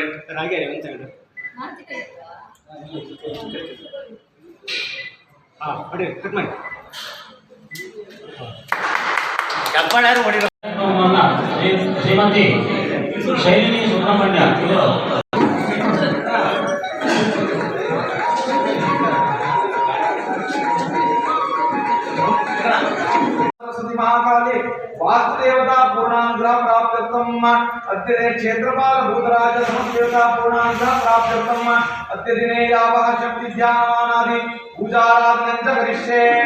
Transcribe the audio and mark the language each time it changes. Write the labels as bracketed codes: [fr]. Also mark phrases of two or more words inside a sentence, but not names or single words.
[kn] ಹಾಗೆ ಒಂದ್ಸರಿ ನೋಡಿ ಕಟ್ ಮಾಡಿ ಚಪ್ಪಾಳೆ ಯಾರು ಹೊಡಿರೋ ಕಾರ್ಯಕ್ರಮವನ್ನ ಶ್ರೀಮತಿ ಶೈಲಿನಿ ಸುಬ್ರಹ್ಮಣ್ಯ ಇವರು [sa] महाकाली वास्तुदेवता पूर्णानुग्रह प्राप्त्यर्थम अद्य क्षेत्रपाल भूतराज समस्तदेवता पूर्णानुग्रह प्राप्त्यर्थम अद्य दिने यावः शक्ति ध्यानमानादि पूजाराधनं च करिष्ये.